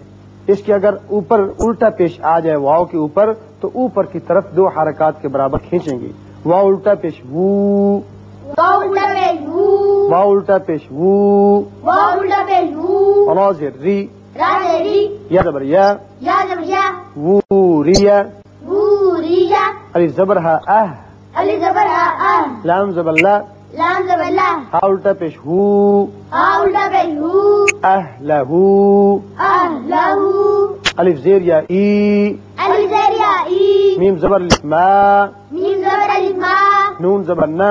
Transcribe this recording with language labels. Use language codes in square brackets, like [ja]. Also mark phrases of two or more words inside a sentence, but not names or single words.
[ur] اس کے اگر اوپر الٹا پیش آ جائے واو کے اوپر تو اوپر کی طرف دو حرکات کے برابر کھینچیں گے۔ واو الٹا پیش وو، واو الٹا پیش وو واو الٹا پیش وو، واو الٹا پیش وو را زیر ری، را زیر ری یا زبر یا، یا زبر یا وو ریا، ووریا الف زبر ہا اہ، الف زبر ا لام زبر لا، لام زبر لا ہا الٹا پیش ہو، ها الٹا پیش ہو اہ لہو، اہلہو الف زیر یا ای، الف زیر یا ای میم زبر الف ما، میم زبر الف ما نون زبر نا،